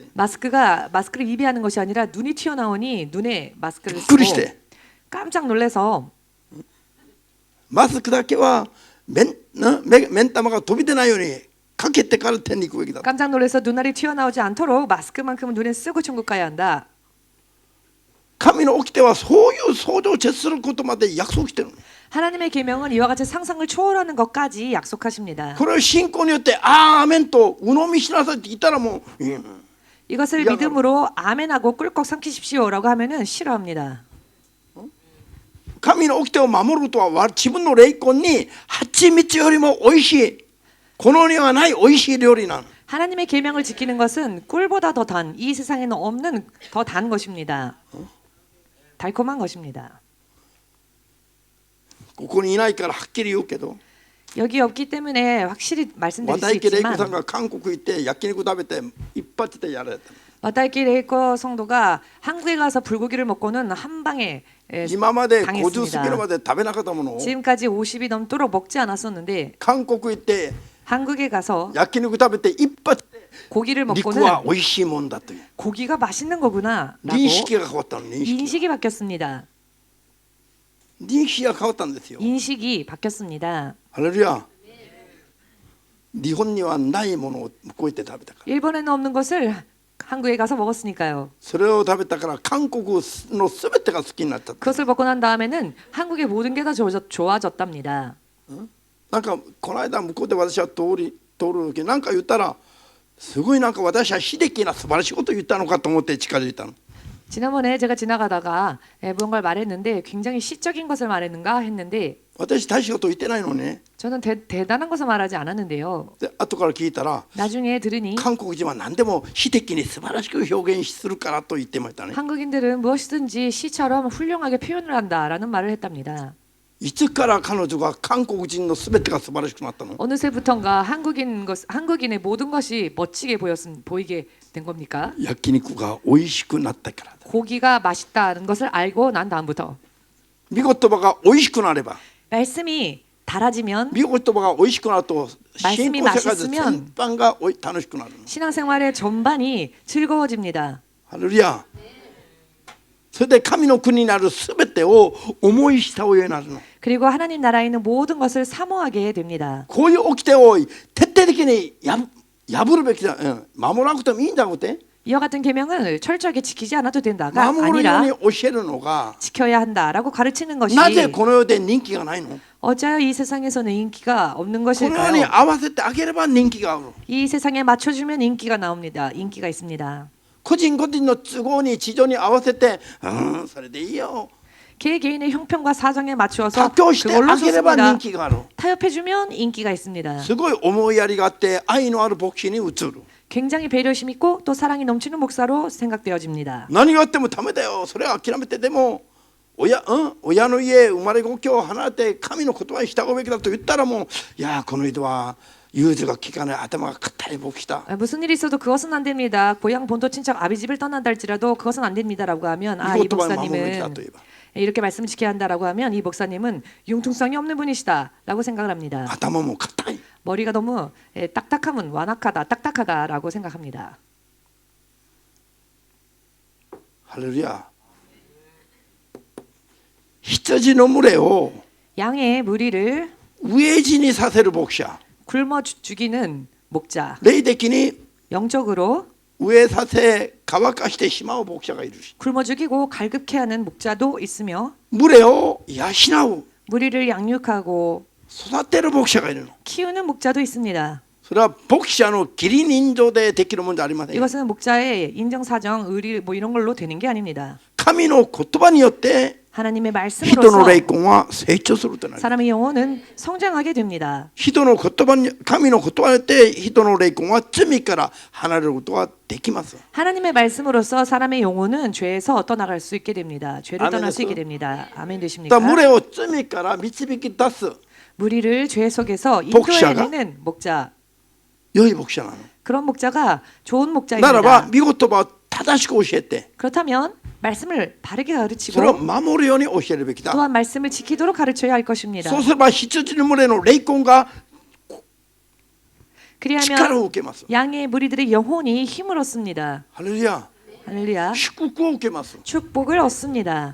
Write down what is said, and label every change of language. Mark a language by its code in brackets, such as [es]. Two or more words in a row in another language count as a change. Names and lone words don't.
[ko] 마스크를 입에 하는 것이 아니라 눈이 튀어나오니 눈에 마스크를 [ja] びっくりし [ko] 쓰고 [ja] て [ko] 깜짝 놀라서 [ja] マスクだけは目ん玉が飛び出ないようにかけてから天に行くべきだ [ko] 깜짝 놀라서 눈알이 튀어나오지 않도록 마스크만큼은 눈에 쓰고 천국 가야 한다. [ja] 神の掟はそういう想像を徹することまで約束してるの [ko] 하나님의 계명은 이와 같이 상상을 초월하는 것까지 약속하십니다. [ja] これを信仰によってアーメンと鵜呑みしなさいって言ったらもう、 [ko] 이것을 야, 믿음으로 아멘하고 꿀꺽 삼키십시오라고 하면은 싫어합니다. [ja] 神の掟を守るとは自分の霊魂に蜂蜜よりも美味しいこの世にはない美味しい料理なの [ko] 하나님의 계명을 지키는 것은 꿀보다 더 단, 이 세상에는 없는 더 단 것입니다. 달콤한 것입니다. [ja] ここにいないからはっきり言うけど [ko] 여기 없기 때문에 확실히 말씀드릴 수 [ja] 渡池玲子さん [ko] 있지만 [ja] が韓国行って焼肉食べて一発でやられた [ko] 와타이키 레이커 성도가 한국에 가서 불고기를 먹고는 한 방에 [ja] 今まで50過ぎる [ko] 당했습니다. [ja] まで食べなかったものを [ko] 지금까지 50이 넘도록 먹지 않았었는데 [ja] 韓国行って [ko] 한국에 가서 [ja] 焼肉食べて一発で [ko] 고기를 [ja] 肉 [ko] 먹고는 [ja] は美味しいもんだという [ko] 고기가 맛있는 거구나라고 [ja] 認識が変わったの認識 [ko] 인식이 바뀌었습니다. [ja] 認識が変わったんですよ [ko] 인식이 바뀌었습니다. [ja] ハレルヤ日本にはないものを向こう行って食べたから [ko] 일본에는 없는 것을 한국에 가서 먹었으니까요. [ja] それを食べたから韓国の全てが好きになっちゃった [ko] 그것을 먹고 난 다음에는 한국의 모든 게 다 좋아졌답니다. [ja] なんかこの間向こうで私は通る時なんか言ったらすごいなんか私は秀樹な素晴らしいこと言ったのかと思って近づいたの [ko] 지난번에 제가 지나가다가 무언가를 말했는데 굉장히 시적인 것을 말했는가 했는데 [ja] 私大したこと言ってないのね [ko] 저는 대단한 것을 말하지 않았는데요. [ja] で後から聞いたら [ko] 나중에 들으니 [ja] 韓国人は何でも秀樹に素晴らしく表現するからと言ってましたね [ko] 한국인들은 무엇이든지 시처럼 훌륭하게 표현을 한다라는 말을 했답니다. [ja] いつから彼女が韓国人の全てが素晴らしくなったの [ko] 어느새부턴가 한국인의 모든 것이 멋지게 보이게 된 겁니까? [ja] 焼肉が美味しくなったからだ [ko] 고기가 맛있다는 것을 알고 난 다음부터 [ja] 御言葉が美味しくなれば [ko] 말씀이 달아지면 [ja] 御言葉が美味しくなると信 [ko] 말씀이 [ja] 仰世界で [ko] 맛있으면 [ja] 全般が楽しくなるの [ko] 신앙생활의 전반이 즐거워집니다. [ja] ハレルヤそれで神の国になる全てを思いしたおようになるの [ko] 그리고 하나님 나라에 있는 모든 것을 사모하게 됩니다. [ja] こういう掟を徹底的に破るべきだ、守らなくてもいいんだって [ko] 이와 같은 계명을 철저하게 지키지 않아도 된다가 [ja] 守るよう [ko] 아니라 [ja] に教えるのが [ko] 지켜야 한다라고 가르치는 것이 [ja] なぜこの世で人気がないの [ko] 어찌하여 이 세상에서는 인기가 없는 [ja] この世に [ko] 것일까요? [ja] 合わせてあげれば人気がある [ko] 이 세상에 맞춰주면 인기가 나옵니다. 인기가 있습니다. [ja] 個人個人の都合に地上に合わせてそれでいいよ [ko] 개개인의 형편과 사정에 맞추어서 [ja] 妥協して [ko] 그걸로 [ja] あげれば [ko] 좋습니다. [ja] 人気がある [ko] 타협해주면 인기가 있습니다. [ja] すごい思いやりがあって愛のある牧師に移る [ko] 굉장히 배려심 있고 또 사랑이 넘치는 목사로 생각되어집니다. [ja] 何があってもダメだよそれは諦めてでも親の家生まれ故郷を離れて神の言葉に従うべきだと言ったらもういやこの人は融通が利かない頭が固い牧師だ [ko] 무슨 일이 있어도 그것은 안 됩니다. 고향 본토 친척 아비 집을 떠난다 할지라도 그것은 안 됩니다라고 하면 이 이것도 말을 [ja] 守るべきだ [ko] 목사님은 [ja] と言えば [ko] 이렇게 말씀을 지켜야 한다라고 하면 이 목사님은 융통성이 없는 분이시다라고 생각을 합니다. [ja] 頭も固い [ko] 머리가 너무 딱딱하면 완악하다, 딱딱하다라고 생각합니다. [ja] ハレルヤ羊の群れを [ko] 양의 무리를 [ja] 飢え死にさせる牧者 [ko] 굶어 죽이는 목자, [ja] 霊的に [ko] 영적으로 [ja] 飢えさせ乾かしてしまう牧者がいるし [ko] 굶어 죽이고 갈급케 하는 목자도 있으며 [ja] 群れを養う [ko] 무리를 양육하고 [ja] 育てる牧者がいるの。 [ko] 키우는 목자도 있습니다. [ja] それは牧者の義理人情でできるものじゃありません。 [ko] 이것은 목자의 인정사정, 의리 뭐 이런 걸로 되는 게 아닙니다. [ja] 神の言葉によって [ko] 하나님의 [ja] 人の [ko] 말씀으로서 [ja] 霊魂は成長するとなる。 [ko] 사람의 영혼은 성장하게 됩니다. [ja] 人の言葉に神の言葉によって人の霊魂は罪から離れることができます。 [ko] 하나님의 말씀으로서 사람의 영혼은 죄에서 떠나갈 수 있게 됩니다. 죄를 아멘 떠날 수 있게 됐어요? 됩니다. 아멘 [ja] だ [ko] 되십니까? [ja] から群れを罪から導き出す [ko] 무리를 죄 속에서 목자가? 인도해내는 목자. [ja] 良い牧者なの。 [ko] 그런 목자가 좋은 [ja] ならば [ko] 목자입니다. [ja] 御言葉を正しく教えて [ko] 그렇다면 말씀을 바르게 [ja] それを [ko] 가르치고 [ja] 守るように教えるべきだ。 [ko] 또한 말씀을 지키도록 가르쳐야 할 것입니다. [ja] そうすれば羊の群れの霊魂が [ko] 그리하면 [ja] 力を受けます。 [ko] 양의 무리들의 영혼이 힘을 얻습니다. [ja] ハレルヤ。 [ko] 할렐루야. [ja] 祝福を受けます。 [ko] 축복을 얻습니다.